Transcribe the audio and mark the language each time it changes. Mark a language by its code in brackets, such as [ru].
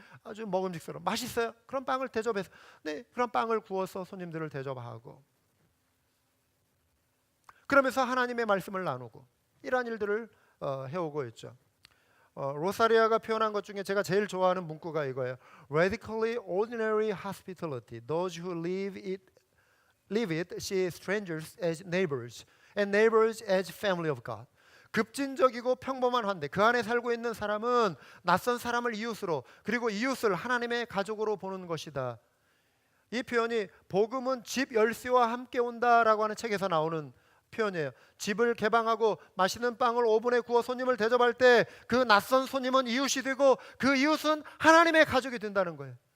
[ko] 아주 먹음직스러워 맛있어요. 그런 빵을 대접해서 그런 빵을 구워서 손님들을 대접하고 그러면서 하나님의 말씀을 나누고 이러한 일들을 해오고 있죠. 로사리아가 표현한 것 중에 제가 제일 좋아하는 문구가 이거예요. [en] Radically ordinary hospitality. Those who live it see strangers as neighbors and neighbors as family of God. [ko] 급진적이고 평범한 환대, 그 안에 살고 있는 사람은 낯선 사람을 이웃으로, 그리고 이웃을 하나님의 가족으로 보는 것이다. 이 표현이 복음은 집 열쇠와 함께 온다라고 하는 책에서 나오는 표현이에요. 집을 개방하고 맛있는 빵을 오븐에 구워 손님을 대접할 때 그 낯선 손님은 이웃이 되고 그 이웃은 하나님의 가족이 된다는 거예요.